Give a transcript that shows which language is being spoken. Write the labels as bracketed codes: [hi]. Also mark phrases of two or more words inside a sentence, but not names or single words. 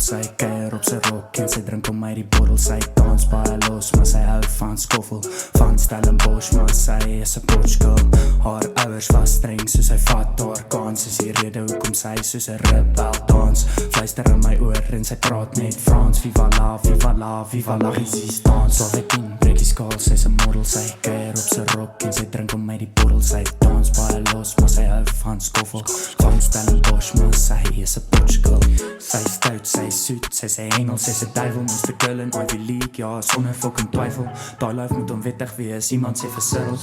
[af] Sy kuier op sy rok en sy drink om my die bottel. Sy dans baie los, maar sy hou van skoffel. Van Stellenbosch, maar sy is 'n Portugal. Haar ouers was streng, so sy vat haar kans. Is die rede hoekom sy soos 'n rebel dans. Fluister in my oor en sy praat net Frans. [fr] Viva la, viva la, viva la resistance. [af] 12 breek die skaal, sy is 'n model. Sy kuier op sy rok en sy drink om my die bottel. Sy dans baie los, maar sy hou van skoffel. Van Stellenbosch, maar sy is 'n Portugal. Sy is stout, sy is soet, sy sê Engels, sy is 'n duivel. Moes 'n girl in Ivy League, ja, sonder fucking twyfel. Daai life moet onwettig wees, iemand sê versitteld.